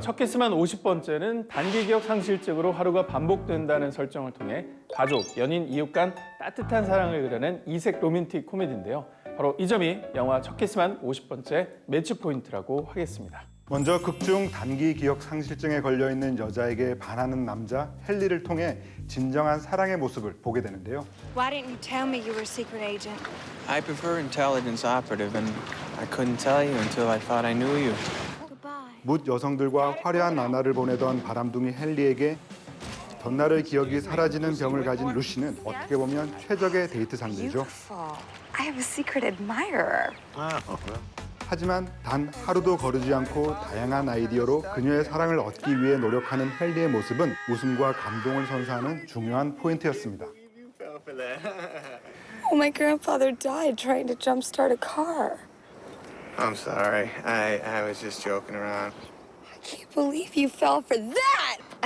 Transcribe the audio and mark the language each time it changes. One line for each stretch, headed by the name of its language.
Korean: 첫 키스만 50번째는 단기 기억 상실증으로 하루가 반복된다는 설정을 통해 가족, 연인, 이웃 간 따뜻한 사랑을 그려낸 이색 로맨틱 코미디인데요. 바로 이 점이 영화 첫 키스만 50번째 매치 포인트라고 하겠습니다. 먼저 극중 단기 기억 상실증에 걸려있는 여자에게 반하는 남자 헨리를 통해 진정한 사랑의 모습을 보게 되는데요.
English: Why didn't you tell me you were a secret agent? I prefer intelligence operative, and I couldn't tell you until I thought I knew you.
Korean: 묻 여성들과 화려한 나날을 보내던 바람둥이 헨리에게 전날의 기억이 사라지는 병을 가진 루시는 어떻게 보면 최적의 데이트 상대죠.
English: I have a secret admirer.
Korean: 하지만 단 하루도 거르지 않고 다양한 아이디어로 그녀의 사랑을 얻기 위해 노력하는 헨리의 모습은 웃음과 감동을 선사하는 중요한 포인트였습니다.
English: Oh, my grandfather died trying to jumpstart a car. I'm sorry. I was just joking around. I can't believe you fell for that!